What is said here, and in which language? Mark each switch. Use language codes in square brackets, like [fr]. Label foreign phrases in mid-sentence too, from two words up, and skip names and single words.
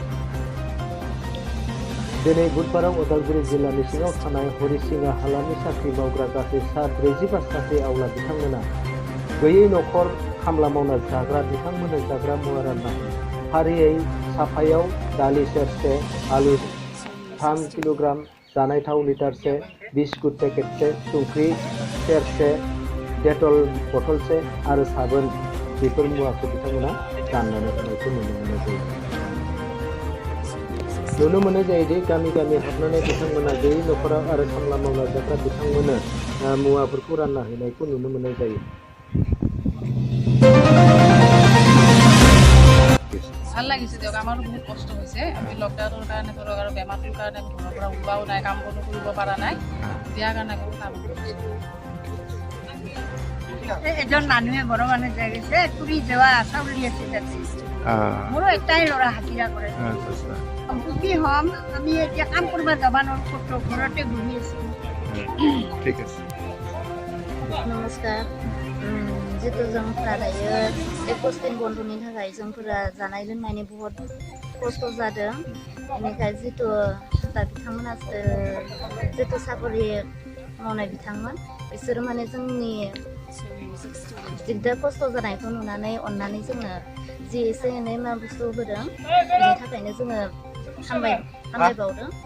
[brx] दिनै बुधबाराव उदालगुरि जिल्लानि सिङाव थानाय हरिसिंगा हालामनि साख्रि मावग्रा गासै सा 45 साख्रि आवला बिथांमोना गैयै न'खर खामला मावना जाग्रा बिथांमोननो जाग्रा मुवा रानना फारियै साफायाव दालि सेरसे, आलु 3 किल'ग्राम, जानाय थाव लिटारसे, बिस्कुट पेकेटसे, संख्रि सेरसे, डेटल बथलसे आरो साबोन बेफोर मुवाखौ बिथांमोना राननानै होनायखौ नुनो मोननाय जायो। नुनो मोननाय जायोदि गामि गामि हाबनानै बिथांमोना गैयै न'खराव आरो खामला मावना जाग्रा बिथांमोननो मुवाफोरखौ रानना होनायखौ नुनो मोननाय जायो। [as] ভাল লাগিছে দিয়ক, আমাৰো বহুত কষ্ট হৈছে। আমি লকডাউনৰ কাৰণে ধৰক আৰু বেমাৰটোৰ কাৰণে আমি ঘৰৰ পৰা ওলোৱাও নাই, কাম বনো কৰিব পৰা নাই, বিয়াৰ কাৰণে বহুত কাম কৰিছোঁ। এজন মানুহে ঘৰৰ মানুহে যাই গৈছে ফুৰি যোৱা চাউলি আছে তাতে। মোৰো এটাই ল'ৰা হাজিৰা কৰে। সুখী হ'ম, আমি এতিয়া কাম কৰিব যাব নোৱাৰোঁ, ঘৰতে বহি আছোঁ। ঠিক আছে। [brx] नमस्कार जितु जोंफोरा दायो बे कस्टिं बन्दनि थाखाय जोंफोरा जानाय लोंनायनि बहुत खस्थ' जादों। बेनिखाय जितु दा बिथांमोना जितु साकरि मावनाय बिथांमोन बिसोरो माने जोंनि दिगदार खस्थ' जानायखौ नुनानै अननानै जोंनो जि एसे एनै मा बुस्थु होदों बेनि थाखायनो जोङो हामबायबावदों।